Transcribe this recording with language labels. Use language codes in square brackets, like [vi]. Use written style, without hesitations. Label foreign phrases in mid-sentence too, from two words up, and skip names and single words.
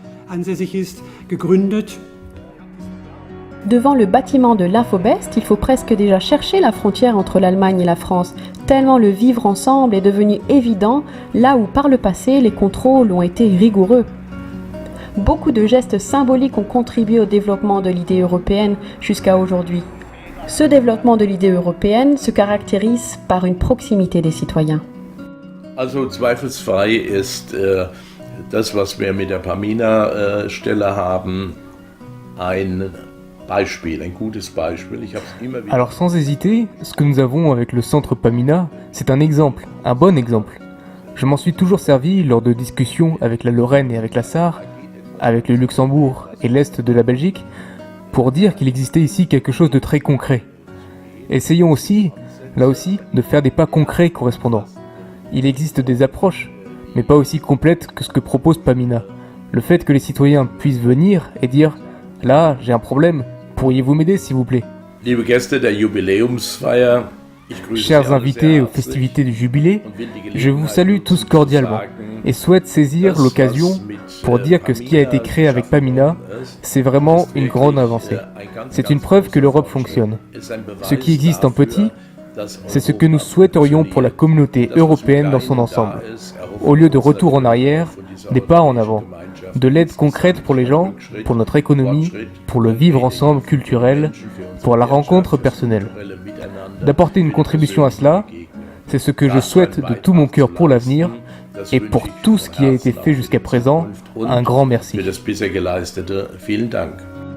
[fr] Devant le bâtiment de l'Infobest, il faut presque déjà chercher la frontière entre l'Allemagne et la France, tellement le vivre ensemble est devenu évident là où par le passé les contrôles ont été rigoureux. Beaucoup de gestes symboliques ont contribué au développement de l'idée européenne jusqu'à aujourd'hui. Ce développement de l'idée européenne se caractérise par une proximité des citoyens. [de] Also zweifelsfrei ist das, was wir mit der Pamina-Stelle haben, ein Beispiel, ein gutes Beispiel. Ich habe es immer wieder. [fr] Alors sans hésiter, ce que nous avons avec le centre Pamina, c'est un exemple, un bon exemple. Je m'en suis toujours servi lors de discussions avec la Lorraine et avec la Sarre, avec le Luxembourg et l'Est de la Belgique, pour dire qu'il existait ici quelque chose de très concret. Essayons aussi, là aussi, de faire des pas concrets correspondants. Il existe des approches, mais pas aussi complètes que ce que propose Pamina. Le fait que les citoyens puissent venir et dire « Là, j'ai un problème, pourriez-vous m'aider s'il vous plaît ?» [de] Liebe Gäste der Jubiläumsfeier, ich grüße Sie [fr] Chers [de] alle [fr] invités [de] sehr [fr] aux [de] herzlich [fr] festivités du jubilé, [de] und will die [fr] je vous [de] Gelegenheit [fr] salue [de] nutzen, [fr] tous [de] zu [fr] cordialement [de] sagen, [fr] et souhaite saisir [de] das, [fr] l'occasion [de] was mit, [fr] pour dire que ce qui a été créé avec Pamina, c'est vraiment une grande avancée. C'est une preuve que l'Europe fonctionne. Ce qui existe en petit, c'est ce que nous souhaiterions pour la communauté européenne dans son ensemble. Au lieu de retour en arrière, des pas en avant, de l'aide concrète pour les gens, pour notre économie, pour le vivre ensemble culturel, pour la rencontre personnelle. D'apporter une contribution à cela, c'est ce que je souhaite de tout mon cœur pour l'avenir et pour tout ce qui a été fait jusqu'à présent, un grand merci. [de] Für das bisher Geleistete. Vielen Dank.